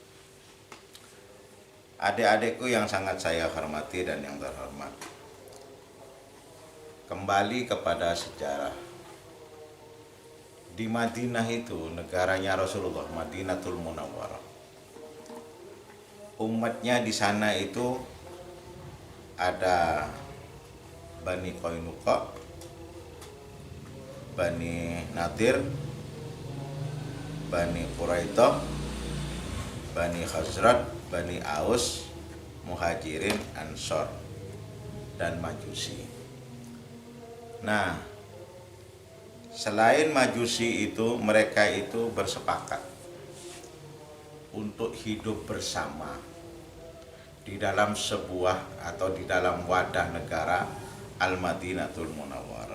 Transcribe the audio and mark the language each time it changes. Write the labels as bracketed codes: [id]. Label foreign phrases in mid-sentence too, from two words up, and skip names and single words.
[id] Adik-adikku yang sangat saya hormati dan yang terhormat, kembali kepada sejarah. Di Madinah itu, negaranya Rasulullah, Madinatul Munawwarah. Umatnya di sana itu ada Bani Qainuqa, Bani Nadir, Bani Quraidah, Bani Khazraj, Bani Aus, Muhajirin, Ansor, dan Majusi. Nah, selain Majusi itu, mereka itu bersepakat untuk hidup bersama di dalam sebuah atau di dalam wadah negara Al-Madinatul Munawwarah.